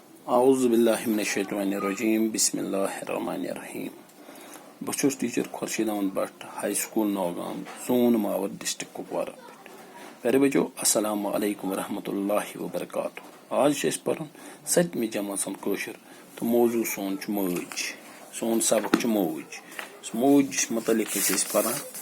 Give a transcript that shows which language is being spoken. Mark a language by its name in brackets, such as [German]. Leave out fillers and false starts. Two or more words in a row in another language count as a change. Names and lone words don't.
[Arabic] اعوذ باللہ من الشیطان الرجیم بسم اللہ الرحمن الرحیم [Kashmiri] بہٕ چھُس ٹیٖچر خورشیٖد احمد بٹ [English] high school [Kashmiri] نوگام زوٗن ماوَر ڈسٹرکٹ کُپوارہ پٮ۪ٹھ پیارے بچو [Arabic] السلام علیکم ورحمۃ اللہ وبرکاتہ [Kashmiri] آز چھُ اَسہِ پرُن 7مہِ جمٲژ ہُنٛد کٲشُر تہٕ موضوٗع سون چھُ موج سون سبق چھُ موج موجس متعلق ٲسۍ أسۍ پران